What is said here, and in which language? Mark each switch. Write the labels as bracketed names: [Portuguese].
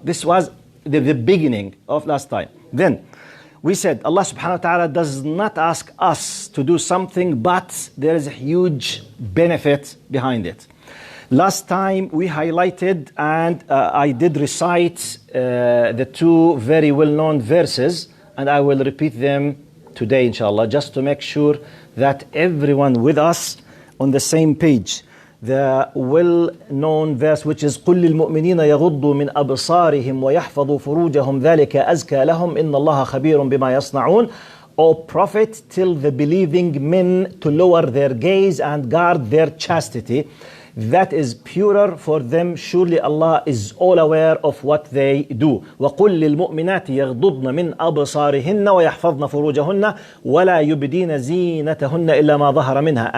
[English] This was the beginning of last time. Then we said Allah subhanahu wa ta'ala does not ask us to do something, but there is a huge benefit behind it. Last time we highlighted and I did recite the 2 very well-known verses, and I will repeat them today inshallah, just to make sure that everyone with us on the same page. The well-known verse which is [Arabic] قُلْ لِلْمُؤْمِنِينَ يَغُضُّوا مِنْ أَبْصَارِهِمْ وَيَحْفَظُوا فُرُوجَهُمْ ذَلِكَ أَزْكَى لَهُمْ إِنَّ اللَّهَ خَبِيرٌ بِمَا يَصْنَعُونَ. [English] O Prophet, tell the believing men to lower their gaze and guard their chastity. That is purer for them. Surely Allah is all aware of what they do. [Arabic] وَقُلْ لِلْمُؤْمِنَاتِ يَغْضُضْنَ مِنْ أَبْصَارِهِنَّ وَيَحْفَظْنَ فُرُوجَهُنَّ وَلَا يُبْدِينَ زِينَتَهُنَّ إِلَّا مَا ظَهَرَ مِنْهَا.